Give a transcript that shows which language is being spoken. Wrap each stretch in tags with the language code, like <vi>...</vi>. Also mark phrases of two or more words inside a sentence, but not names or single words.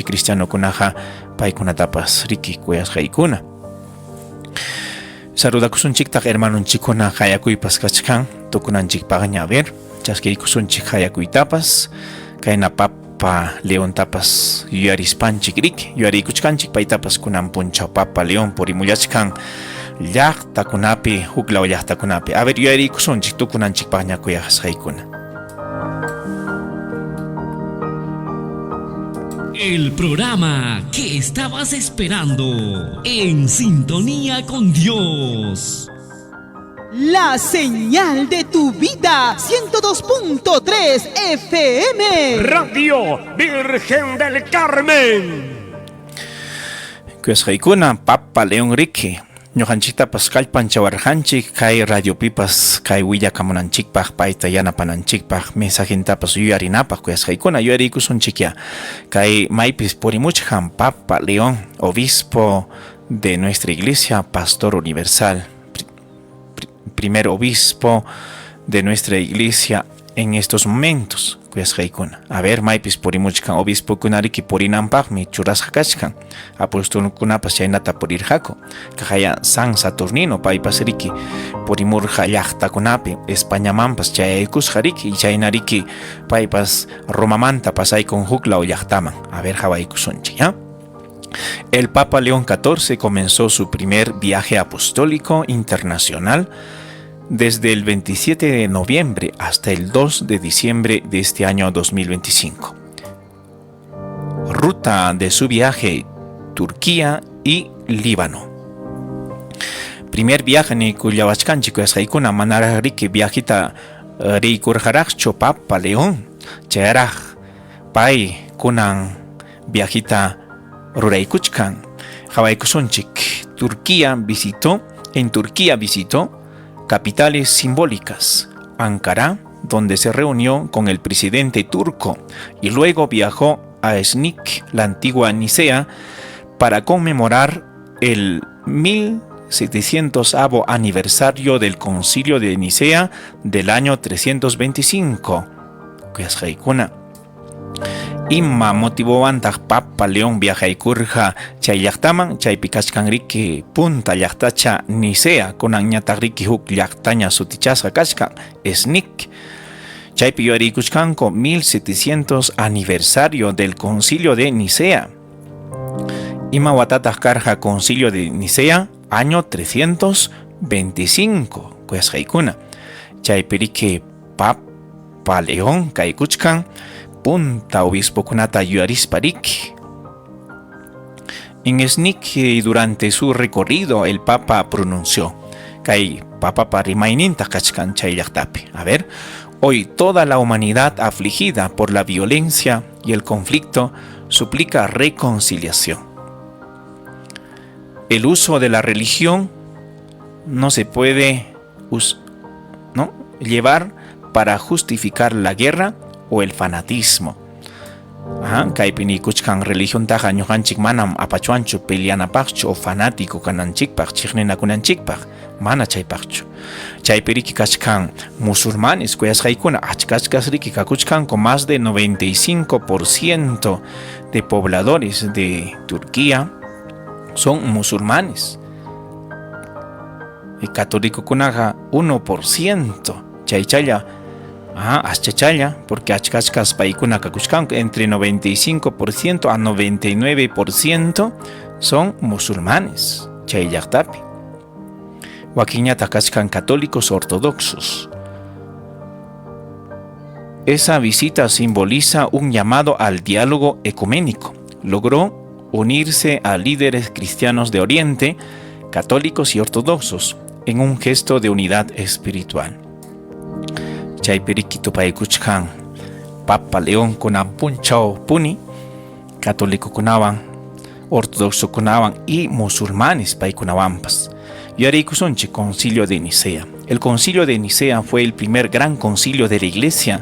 <qu>cristianokunaqa paykunatapas riki kuyasqaykuna saludakusunchiktaq hermanunchikkuna qayakuypas kachkan tukunanchikpaqña ver chaskiykusunchik qayakuytapas kayna Papa Leontapas yuyarispanchik riki yuyariykuchkanchik paytapas kunan punchaw Papa León purimullachkan llaqtakunapi huklaw llaqtakunapi</qu> <es>a ver</es> <qu>yuyariykusunchik tukunanchikpaqña kuyasqaykuna.</qu> <es>El programa que estabas esperando, En Sintonía con Dios. La señal de tu vida, 102.3 FM. Radio Virgen del Carmen.</es> <qu>Kuyasqaykuna Papa León riki ñuqanchiktapas kallpanchawarqanchik kay radiopipas kay willakamunanchikpaq payta yanapananchikpaq mensajentapas yuyarinapaq kuyasqaykuna yuyariykusunchikya kay maypis purimuchkan Papa León</qu> <es>obispo de nuestra iglesia pastor universal primer obispo de nuestra iglesia en estos momentos. A ver,</es> <qu>maipis porimuchkan obispo kunariki porinampagmi churasqakachkan apóstol kunapas chaynata porirqaku kajaya San Saturnino paypas riki porimurqa llaqtakunapi Españamanpas chayaykusqariki y chaynariki paypas Romamanta pasaykun huklaw llaqtaman.</qu> <es>A ver, hawaykusunchik, ¿ya? El Papa León XIV comenzó su primer viaje apostólico internacional desde el 27 de noviembre hasta el 2 de diciembre de este año 2025. Ruta de su viaje: Turquía y Líbano.</es> <qu>Primer viaje ni kuyawachkanchi kuyasqaykuna manaraq riki viajita riykurqaraqchu Papa León. Chayraq pay kunan viajita ruraykuchkan. Hawaykusunchik.</qu> <es>En Turquía visitó capitales simbólicas: Ankara, donde se reunió con el presidente turco, y luego viajó a Esnik, la antigua Nicea, para conmemorar el 1700º aniversario del Concilio de Nicea del año 325.</es> <qu>Imma motivowantaq Papa León viajaykurqa chay llaqtaman, chaypi kachkanriki punta llaqtacha Nicea, kunan ñataq riki huk llaqtaña sutichasqa kachkan Esnik. Chaypi yuariykuchkanku 1700</qu> <es>aniversario del</es> <qu>Concilio de Nicea. Ima watataq karqa Concilio de Nicea, año 325 kuyasqaykuna. Chaypi riki Papa León kaykuchkan punta obispo kunata yuarisparik.</qu> <es>En Esnik, durante su recorrido, el Papa pronunció:</es> <qu>Kay Papa parimaininta kachkan chay llaqtapi.</qu> <es>A ver, hoy toda la humanidad afligida por la violencia y el conflicto suplica reconciliación. El uso de la religión no se puede llevar para justificar la guerra o el fanatismo.</es> <qu>Kaypini kuchkan religión taja ñuqanchik manam apachuanchu peleanapaqchu o fanático kananchikpaq chiqninakunanchikpaq, mana chaypaqchu. Chaypiriki kachkan musulmanes kuyasqaykuna achkachkas riki kakuchkan</qu> <es>con más de 95% de pobladores de Turquía son musulmanes.</es> <qu>El católico kunaga 1%. Chaychaya aschachalla, porque achkachkas paykuna kakuchkan</qu> <es>entre 95% a 99% son musulmanes.</es> <qu>Chay llaqtapi wakinñata kachkan católicos ortodoxos.</qu> <es>Esa visita simboliza un llamado al diálogo ecuménico. Logró unirse a líderes cristianos de Oriente, católicos y ortodoxos, en un gesto de unidad espiritual.</es> <qu>Chaypiriki tupaykuchkan Papa León kunan punchaw puni, católico kunawan, ortodoxo kunawan y musulmanes paykunawanpas. Yariykusunchik Concilio de Nicea.</qu> <es>El Concilio de Nicea fue el primer gran concilio de la Iglesia.</es>